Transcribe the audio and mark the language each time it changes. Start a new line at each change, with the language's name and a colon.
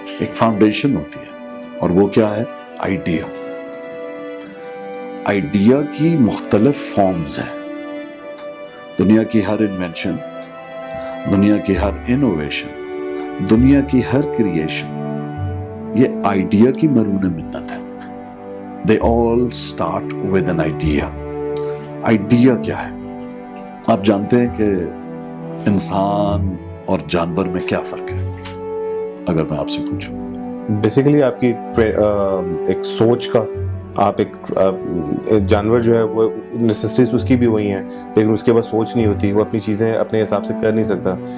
Urdu: ایک فاؤنڈیشن ہوتی ہے, اور وہ کیا ہے؟ آئیڈیا. آئیڈیا کی مختلف فارمز ہیں. دنیا کی ہر انوینشن, دنیا کی ہر انوویشن, دنیا کی ہر کریشن, یہ آئیڈیا کی مرہون منت ہے.
English: They all start with an idea.
Urdu: Idea کیا ہے؟ آپ جانتے ہیں کہ انسان اور جانور میں کیا فرق ہے؟ اگر میں آپ سے پوچھوں. بیسیکلی آپ کی ایک سوچ کا, آپ ایک جانور جو ہے وہ نیسیسٹیز اس کی بھی وہی ہیں, لیکن اس کے پاس سوچ نہیں ہوتی, وہ اپنی چیزیں اپنے حساب سے کر نہیں سکتا.